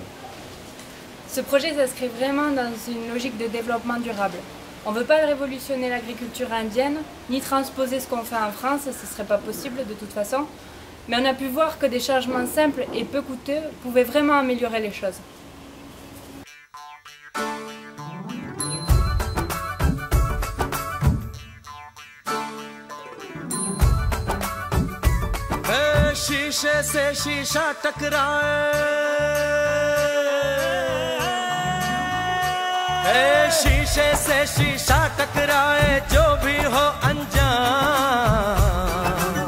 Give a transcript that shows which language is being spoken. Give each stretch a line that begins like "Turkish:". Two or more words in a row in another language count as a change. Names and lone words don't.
French: Ce projet s'inscrit vraiment dans une logique de développement durable. On ne veut pas révolutionner l'agriculture indienne, ni transposer ce qu'on fait en France, ce ne serait pas possible de toute façon. Mais on a pu voir que des changements simples et peu coûteux pouvaient vraiment améliorer les choses.
Hindi: शीशे से शीशा टकराए, शीशे से शीशा टकराए, जो भी हो अनजान।